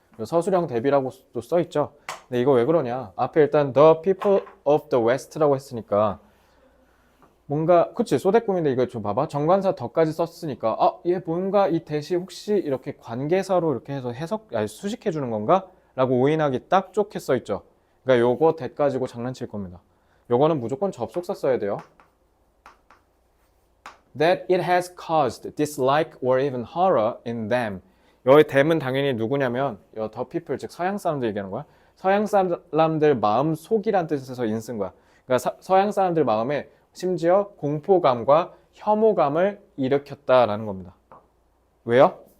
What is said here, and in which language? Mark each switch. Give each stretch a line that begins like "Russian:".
Korean: 서술형 대비라고 또 써 있죠. 근데 이거 왜 그러냐? 앞에 일단
English: the people of the west
Korean: 라고 했으니까 뭔가 그치 소대꿈인데 이거 좀 봐봐. 정관사 더까지 썼으니까 얘 뭔가 이 대시 혹시 이렇게 관계사로 이렇게 해서 수식해 주는 건가? 라고 오인하기 딱 좋게 써 있죠. 그러니까 요거 대 가지고 장난칠 겁니다. 요거는 무조건 접속사 써야 돼요.
English: That it has caused dislike or even horror in them.
Korean: 여기 them은 당연히 누구냐면 the people 즉 서양 사람들 얘기하는 거야. 서양 사람들 마음 속이란 뜻에서 인 쓴 거야. 그러니까 서양 사람들 마음에 심지어 공포감과 혐오감을 일으켰다라는 겁니다. 왜요?